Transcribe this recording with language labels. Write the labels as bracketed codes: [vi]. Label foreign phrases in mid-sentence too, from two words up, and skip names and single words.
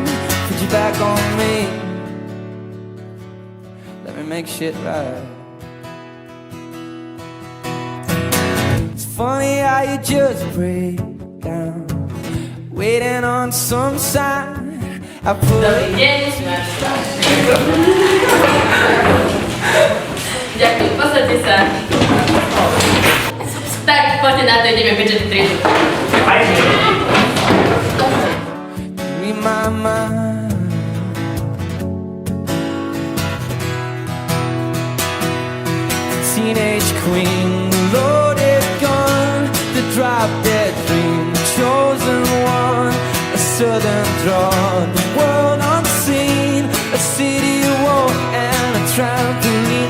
[en] Put your back on me, let me make shit right. Funny how you just break down, waiting on some sign. I put [sk] Ďakujem, posadte sa. Tak, poďte na to, ideme budget tridu. [en] Read my mind. Teenage queen, loaded gun, the drop dead dream, the chosen one, a southern draw, the world unseen, a city wall and a trampoline.